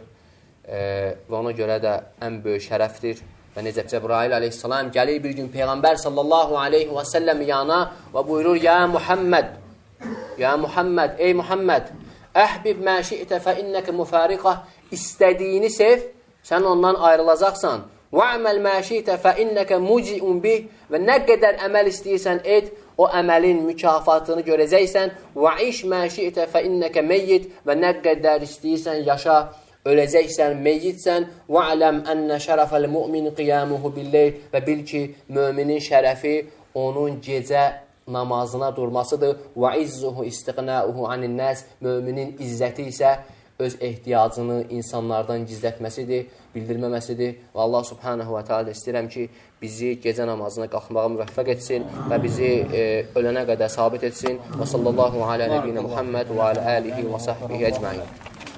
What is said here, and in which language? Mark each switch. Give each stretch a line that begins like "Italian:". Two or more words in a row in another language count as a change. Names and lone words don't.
Azerbaijani: Və ona görə də ən böyük şərəfdir. Və necə Cəbrail aleyhissalam gəlir bir gün Peyğəmbər
Arabic: صلى الله عليه وسلم
Azerbaijani: yana və buyurur, Ya Muhammed, ey Muhammed,
Arabic: أحبب ما شئت فإنك مفارقه,
Azerbaijani: istədiyini sev, sən ondan ayrılacaqsan.
Arabic: وَعْمَلْ مَا شِئْتَ فَإِنَّكَ مُجِئٌ بِهِ
Azerbaijani: Və nə qədər əməl istəyirsən et, o əməlin mükafatını görəcəksən.
Arabic: وَعِشْ مَا شِئْتَ فَإِنَّكَ مَيِّتْ
Azerbaijani: Və nə qədər istəyirsən yaşa, öləcəksən, meyyitsən.
Arabic: وَعْلَمْ أَنَّ شَرَفَ الْمُؤْمِنِ قِيَامُهُ بِاللَّيْلِ
Azerbaijani: Və bil ki, müminin şərəfi onun gecə namazına durmasıdır.
Arabic: وَعِزُّهُ إِسْتِقْنَاؤُهُ عَنِ النَّاسِ
Azerbaijani: Müminin izzəti isə öz ehtiyacını insanlardan gizlətməsidir, bildirməməsidir. Və Allah
Arabic: سبحانه وتعالى
Azerbaijani: istəyirəm ki, bizi gecə namazına qalxmağa müvəffəq etsin və bizi ölənə qədər sabit etsin.
Arabic: وصلى الله على نبينا محمد وعلى آله وصحبه أجمعين.